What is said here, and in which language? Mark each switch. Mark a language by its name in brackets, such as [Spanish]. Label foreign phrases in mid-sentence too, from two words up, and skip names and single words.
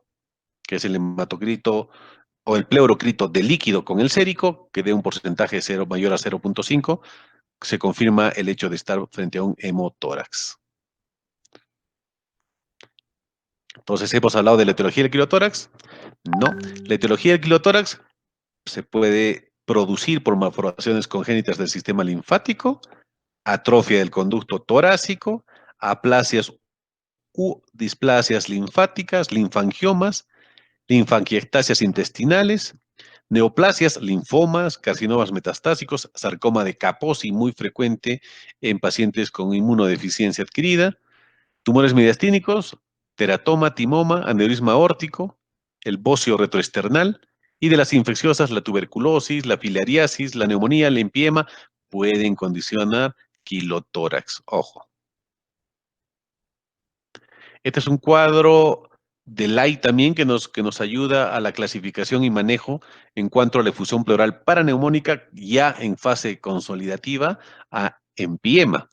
[Spanish] Que es el hematocrito o el pleurocrito de líquido con el sérico, que dé un porcentaje de 0 mayor a 0.5, se confirma el hecho de estar frente a un hemotórax. Entonces, ¿hemos hablado de la etiología del quilotórax? No. La etiología del quilotórax se puede producir por malformaciones congénitas del sistema linfático, atrofia del conducto torácico, aplasias u displasias linfáticas, linfangiomas, linfangiectasias intestinales, neoplasias, linfomas, carcinomas metastásicos, sarcoma de Kaposi, muy frecuente en pacientes con inmunodeficiencia adquirida, tumores mediastínicos, teratoma, timoma, aneurisma aórtico, el bocio retroesternal, y de las infecciosas, la tuberculosis, la filariasis, la neumonía, el empiema, pueden condicionar quilotórax. Ojo. Este es un cuadro de Lai también que nos ayuda a la clasificación y manejo en cuanto a la efusión pleural paraneumónica ya en fase consolidativa a empiema.